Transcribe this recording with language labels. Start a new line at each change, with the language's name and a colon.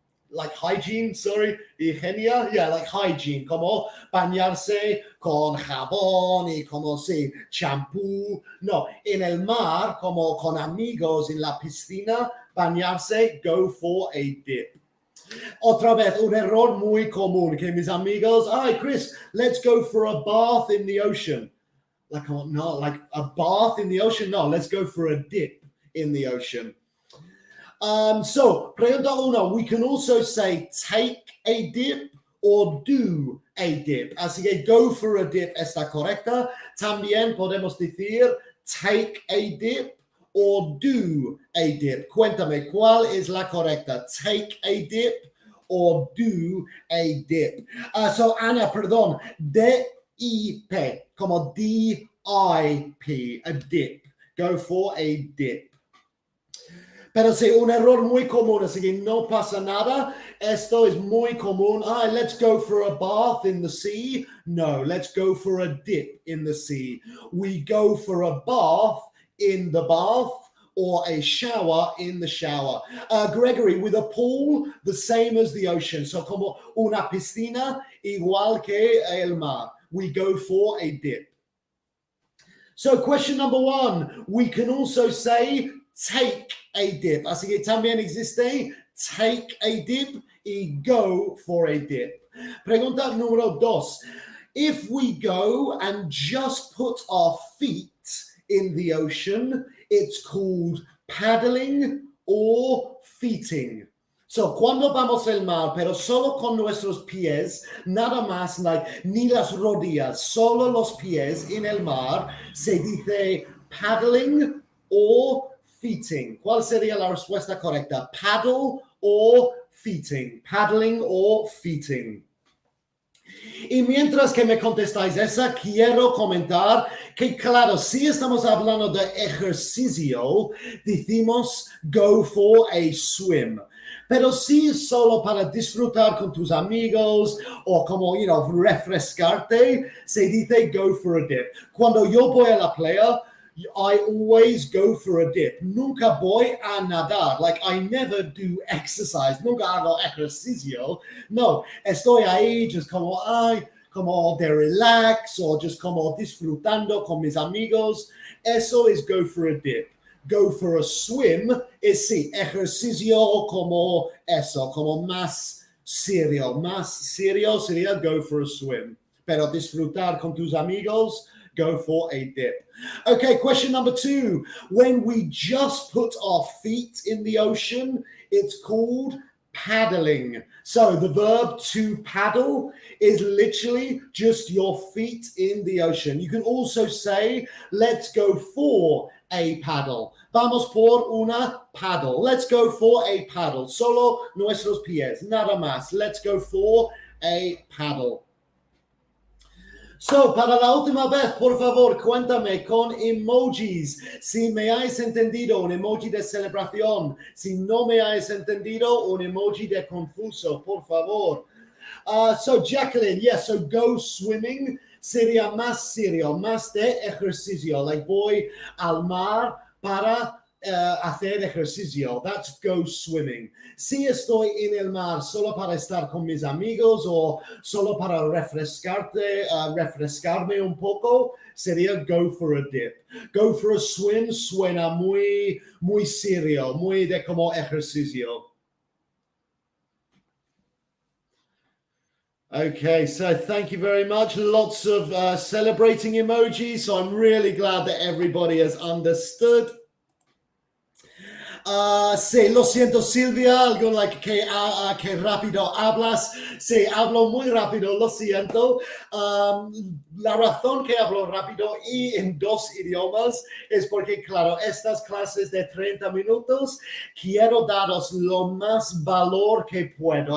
English: Like hygiene, sorry,
Spanish: higiene,
English: yeah, like hygiene,
Spanish: como bañarse con jabón y como, sí, champú. No, en el mar, como con amigos en la piscina, bañarse, go for a dip. Otra vez, un error muy común que mis amigos, ay, Chris,
English: let's go for a bath in the ocean. Like, oh, no, like a bath in the ocean? No, let's go for a dip in the ocean. So,
Spanish: pregunta uno,
English: we can also say take a dip or do a dip.
Spanish: Así que go for a dip está correcta. También podemos decir take a dip or do a dip. Cuéntame, ¿cuál es la correcta?
English: Take a dip or do a dip.
Spanish: So, Ana, perdón, D-I-P, como D-I-P, a dip.
English: Go for a dip.
Spanish: Pero sí, un error muy común, así que no pasa nada. Esto es muy común.
English: Let's go for a bath in the sea. No, let's go for a dip in the sea. We go for a bath in the bath or a shower in the shower. Gregory, with a pool, the same as the ocean.
Spanish: So como una piscina, igual que el mar.
English: We go for a dip. So question number 1, we can also say take a dip.
Spanish: Así que también existe take a dip y go for a dip. Pregunta número 2.
English: If we go and just put our feet in the ocean, it's called paddling or feeting.
Spanish: So, cuando vamos al mar, pero solo con nuestros pies, nada más, ni las rodillas, solo los pies en el mar, se dice paddling or feeting. ¿Cuál sería la respuesta correcta? Paddle or feeting. Paddling or feeting. Y mientras que me contestáis esa, quiero comentar que, claro, si estamos hablando de ejercicio, decimos go for a swim. Pero si es solo para disfrutar con tus amigos o como, refrescarte, se dice go for a dip. Cuando yo voy a la playa,
English: I always go for a dip.
Spanish: Nunca voy a nadar.
English: Like, I never do exercise.
Spanish: Nunca hago ejercicio. No, estoy ahí just como de relax o just como disfrutando con mis amigos. Eso es go for a dip. Go for a swim es sí, ejercicio como eso, como más serio. Más serio sería go for a swim. Pero disfrutar con tus amigos, go for a dip.
English: Okay, question number 2. When we just put our feet in the ocean, it's called paddling. So the verb to paddle is literally just your feet in the ocean. You can also say, let's go for a paddle.
Spanish: Vamos por una paddle.
English: Let's go for a paddle. Solo nuestros pies, nada más. Let's go for a paddle.
Spanish: So, para la última vez, por favor, cuéntame con emojis si me has entendido, un emoji de celebración. Si no me has entendido, un emoji de confuso, por favor. So, Jacqueline, yes, so go swimming sería más serio, más de ejercicio. Like, voy al mar para hacer ejercicio.
English: That's go swimming.
Spanish: Si estoy en el mar solo para estar con mis amigos o solo para refrescarme un poco, sería go for a dip. Go for a swim suena muy serio, muy de como ejercicio.
English: Okay, so thank you very much. Lots of celebrating emojis. So I'm really glad that everybody has understood.
Spanish: Sí, lo siento, Silvia, algo like que rápido hablas. Sí, hablo muy rápido, lo siento. La razón que hablo rápido y en dos idiomas es porque, claro, estas clases de 30 minutos quiero daros lo más valor que puedo.